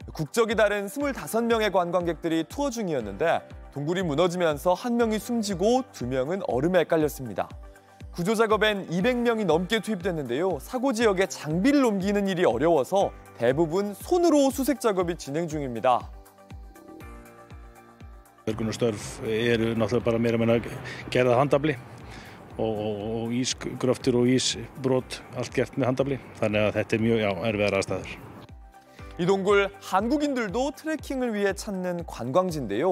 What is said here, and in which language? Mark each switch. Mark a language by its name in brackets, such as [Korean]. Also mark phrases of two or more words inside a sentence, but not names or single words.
[Korean] 국적이 다른 25명의 관광객들이 투어 중이었는데 동굴이 무너지면서 한 명이 숨지고 2명은 얼음에 깔렸습니다. 구조 작업엔 200명이 넘게 투입됐는데요. 사고 지역에 장비를 옮기는 일이 어려워서 대부분 손으로 수색 작업이 진행 중입니다. [Icelandic] Björgunarstörf eru náttúrulega bara meira meina gerð af handafli og ísgröftur og ísbrot allt gert með handafli. Þannig að þetta mjög erfiðar aðstæður. [Korean] 이 동굴 한국인들도 트레킹을 위해 찾는 관광지인데요.